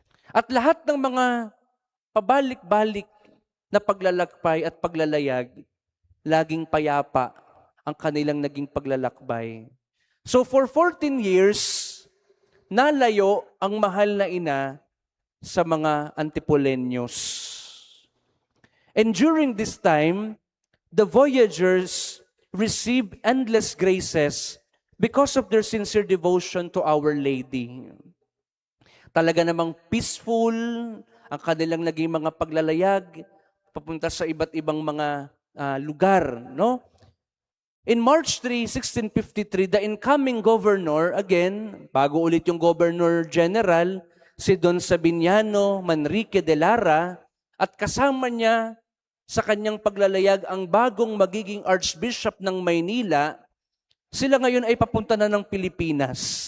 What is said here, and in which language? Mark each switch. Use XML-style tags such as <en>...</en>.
<tl>At lahat ng mga pabalik-balik na paglalakbay at paglalayag, laging payapa ang kanilang naging paglalakbay.</tl> <en>So for 14 years,</en> <tl>nalayo ang mahal na ina sa mga Antipoleños.</tl> <en>And during this time, the voyagers received endless graces because of their sincere devotion to Our Lady.</en> <tl>Talaga namang peaceful ang kanilang naging mga paglalayag papunta sa iba't ibang mga lugar, no?</tl> <en>In March 3, 1653, the incoming governor, again,</en> <tl>bago ulit yung Governor General, si Don Sabiniano Manrique de Lara, at kasama niya sa kanyang paglalayag ang bagong magiging Archbishop ng Maynila, sila ngayon ay papunta na ng Pilipinas.</tl>